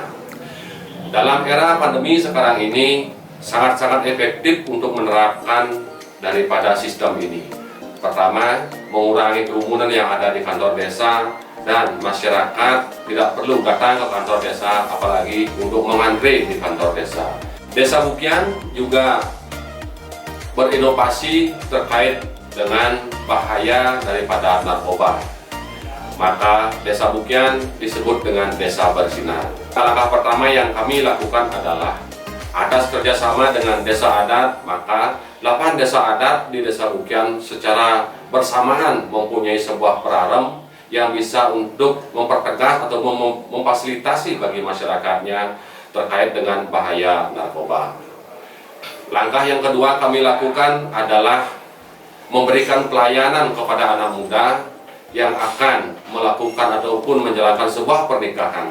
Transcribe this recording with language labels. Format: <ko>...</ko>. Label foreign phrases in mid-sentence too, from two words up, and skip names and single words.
<id>Dalam era pandemi sekarang ini, sangat-sangat efektif untuk menerapkan daripada sistem ini. Pertama, mengurangi kerumunan yang ada di kantor desa, dan masyarakat tidak perlu datang ke kantor desa, apalagi untuk mengantre di kantor desa. Desa Bukian juga berinovasi terkait dengan bahaya daripada narkoba. Maka Desa Bukian disebut dengan Desa Bersinar. Langkah pertama yang kami lakukan adalah atas kerjasama dengan desa adat, maka 8 desa adat di Desa Bukian secara bersamaan mempunyai sebuah perarem yang bisa untuk mempertegas atau memfasilitasi bagi masyarakatnya terkait dengan bahaya narkoba. Langkah yang kedua kami lakukan adalah memberikan pelayanan kepada anak muda yang akan melakukan ataupun menjalankan sebuah pernikahan.</id>